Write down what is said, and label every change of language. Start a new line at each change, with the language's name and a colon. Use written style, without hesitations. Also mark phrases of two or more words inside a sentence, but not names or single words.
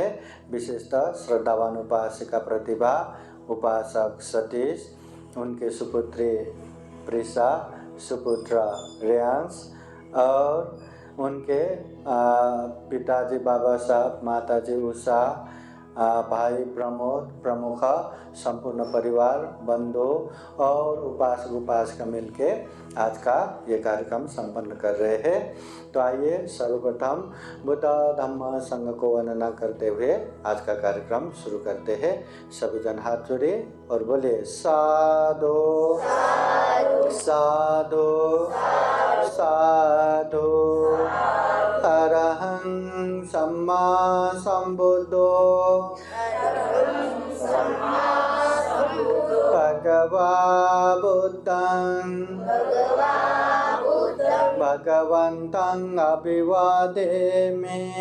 Hindi: विशेषतः श्रद्धावान उपासिका प्रतिभा, उपासक सतीश, उनके सुपुत्री प्रिसा, सुपुत्र रेयांश और उनके पिताजी बाबा साहब, माताजी उषा, भाई प्रमोद प्रमुख, संपूर्ण परिवार, बंधु और उपासक उपासिका मिलके आज का ये कार्यक्रम संपन्न कर रहे हैं। तो आइए सर्वप्रथम बुद्ध धम्म संघ को वंदना करते हुए आज का कार्यक्रम शुरू करते हैं। सभी जन हाथ जोड़े और बोले
Pali: साधु साधु साधु। अरहं सम्मा संबुद्धो भगवा बुद्धं भगवन्तं अभिवादेमि।